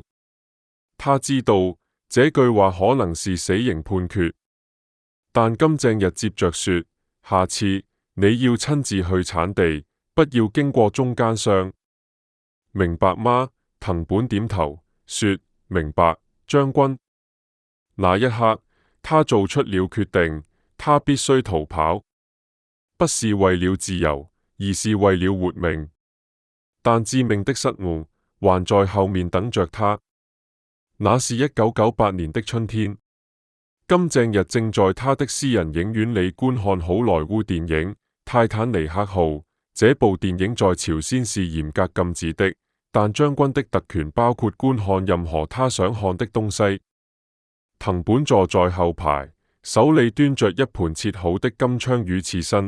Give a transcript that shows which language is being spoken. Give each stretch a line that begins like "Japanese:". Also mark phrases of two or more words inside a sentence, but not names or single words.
Chinese: 他知道這句話可能是死刑判決，但金正日接着說：下次你要親自去產地，不要經過中間商。明白嗎？藤本點頭說：明白，將軍。那一刻，他做出了決定，他必須逃跑，不是為了自由，而是為了活命。但致命的失誤還在後面等着他。那是1998年的春天，金正日正在他的私人影院裏觀看好萊塢電影《泰坦尼克號》。這部電影在朝鮮是嚴格禁止的，但將軍的特權包括觀看任何他想看的東西。藤本坐在後排，手裏端着一盤切好的金槍魚刺身。